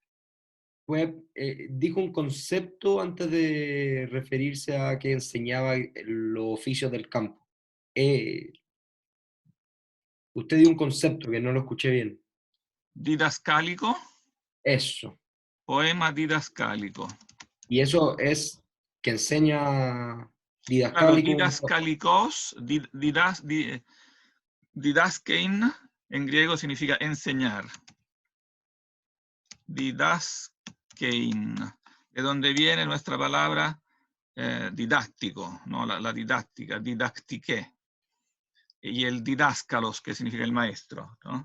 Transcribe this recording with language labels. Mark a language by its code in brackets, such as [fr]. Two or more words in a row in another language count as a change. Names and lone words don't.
[es] dijo un concepto antes de referirse a que enseñaba los oficios del campo. Usted dio un concepto que no lo escuché bien. Didascálico, Eso. poema didascálico. Y eso es que enseña Claro, didascálico. didascálicos, didaskein en griego significa enseñar. Didaskein, de donde viene nuestra palabra didáctico, ¿no? La didáctica, didactique, y el didáscalos, que significa el maestro, ¿no?